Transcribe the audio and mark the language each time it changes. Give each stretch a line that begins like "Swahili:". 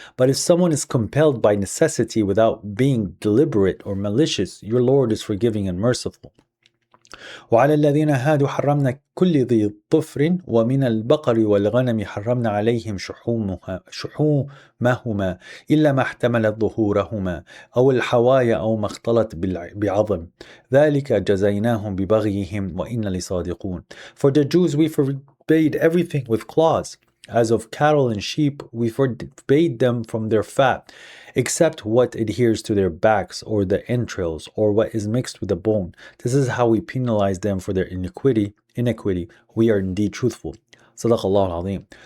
English: But if someone is compelled by necessity without being deliberate or malicious, your Lord is forgiving and merciful.
Arabic: وعلى الذين هادوا حرمنا كل ذي ظفر ومن البقر والغنم حرمنا عليهم شحومهما إلا ما احتملت ظهورهما أو الحوايا أو ما اختلط بعظم ذلك جزيناهم ببغيهم وإنا لصادقون.
English: For the Jews we forbade everything with claws. As of cattle and sheep, we forbade them from their fat, except what adheres to their backs or the entrails, or what is mixed with the bone. This is how we penalize them for their iniquity. We are indeed truthful.
Arabic: Sadaqallahu al-Azim.